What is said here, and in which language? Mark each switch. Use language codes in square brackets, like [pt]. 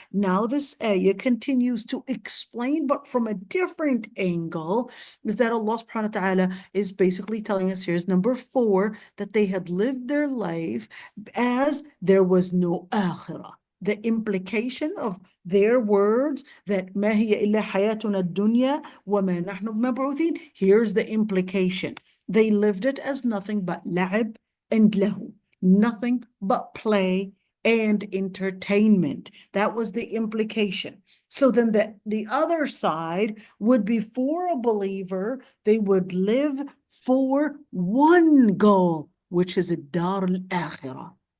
[en] Now this ayah continues to explain, but from a different angle, is that Allah subhanahu wa ta'ala is basically telling us, here's number 4, that they had lived their life as there was no akhirah. The implication of their words that [ar] ما هي إلا حياتنا الدنيا وما نحن بمبعوثين. [en] Here's the implication. They lived it as nothing but لعب and له, nothing but play and entertainment. That was the implication. So then the other side would be, for a believer, they would live for one goal, which is الدار الآخرة.